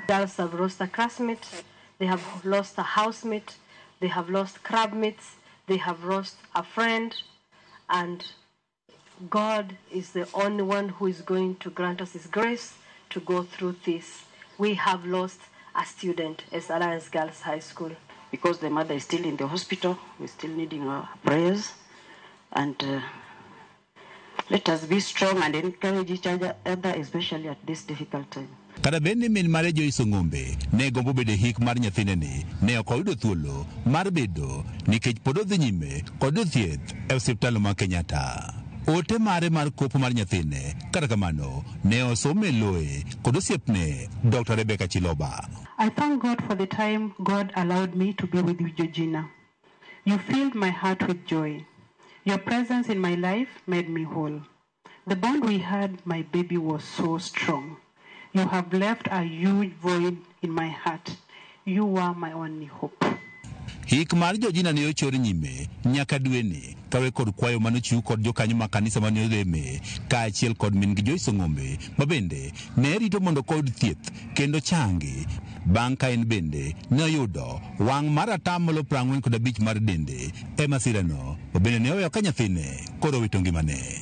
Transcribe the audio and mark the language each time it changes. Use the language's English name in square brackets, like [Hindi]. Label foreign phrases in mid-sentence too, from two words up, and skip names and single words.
[English] Girls have lost a classmate, they have lost a housemate, they have lost crab mates, they have lost a friend, and God is the only one who is going to grant us His grace to go through this. We have lost a student at Alliance Girls High School. Because the mother is still in the hospital, we're still needing our prayers, and let us be strong and encourage each other, especially at this difficult time. [Luo (Kenya and Tanzania)] Kada bende min mare Joyce Ong'ombe ne gombo bedo hik mar nyathindeni ne ok oyudo thuolo mar bedo nikech pod odhi nyime kod thieth e osiptal mar Kenyatta. Ote mare mar kopo mar nyathine kata kamano ne osome loe kod osiepne Dr. Rebecca Chiloba. [English] I thank God for the time God allowed me to be with you, Georgina. You filled my heart with joy. Your presence in my life made me whole. The bond we had, my baby, was so strong. You have left a huge void in my heart. You were my only hope. [Luo (Kenya and Tanzania)] Hik mar Georgina ne ochor nyime nyaka dweni kawe kod kwayo manochiw kod jokanyo ma kanisa mane oleme kaachiel kod min gi Joyce Ong'ombe ma bende ne rito mondo kod thieth kendo changi bang' ka en bende ne oyudo wang' mar 45 mar dende e masirano ma bende ne oweyo ka nyathine koro wito ngimane.